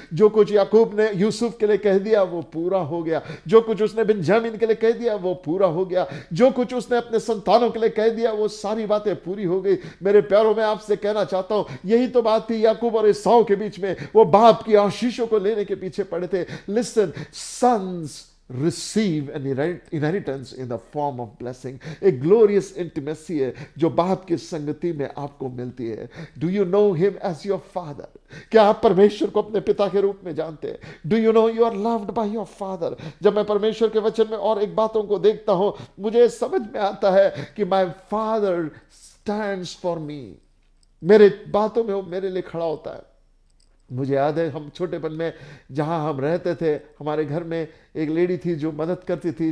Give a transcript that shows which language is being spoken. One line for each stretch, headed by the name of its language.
Hindi: जो कुछ याकूब ने यूसुफ के लिए कह दिया वो पूरा हो गया, जो कुछ उसने बिन्यामीन के लिए कह दिया वो पूरा हो गया, जो कुछ उसने अपने संतानों के लिए कह दिया वो सारी बातें पूरी हो गई। मेरे प्यारों, मैं आपसे कहना चाहता हूं, यही तो बात थी याकूब और एसाव के बीच में। वो बाप की आशीषों को लेने के पीछे पड़े थे।
English: Listen, sons receive an inheritance in the form of blessing.
Hindi: एक glorious intimacy है जो बाप की संगति में आपको मिलती है.
English: Do you know him as your father?
Hindi: क्या आप परमेश्वर को अपने पिता के रूप में जानते हैं?
English: Do you know you are loved by your father?
Hindi: जब मैं परमेश्वर के वचन में और एक बातों को देखता हूं, मुझे समझ में आता है कि
English: my father stands for me.
Hindi: मेरे बातों में वो मेरे लिए खड़ा होता है. मुझे याद है हम छोटेपन में जहां हम रहते थे, हमारे घर में एक लेडी थी जो मदद करती थी.